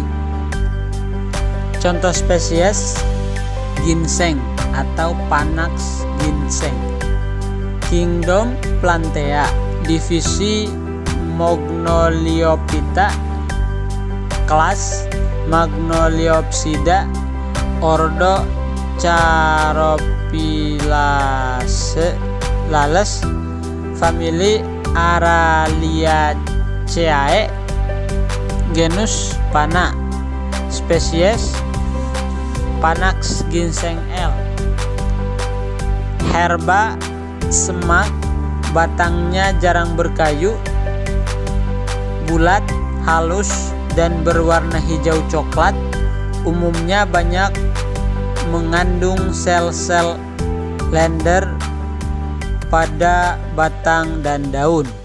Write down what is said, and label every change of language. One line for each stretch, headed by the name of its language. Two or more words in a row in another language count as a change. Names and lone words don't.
Indonesian: Contoh spesies: ginseng atau Panax ginseng. Kingdom Plantae. Divisi Magnoliophyta. Kelas Magnoliopsida. Ordo Charophyllales. Famili Araliaceae. Genus Pana. Spesies Panax ginseng L. Herba semak, batangnya jarang berkayu, bulat, halus, dan berwarna hijau coklat. Umumnya banyak mengandung sel-sel lender pada batang dan daun.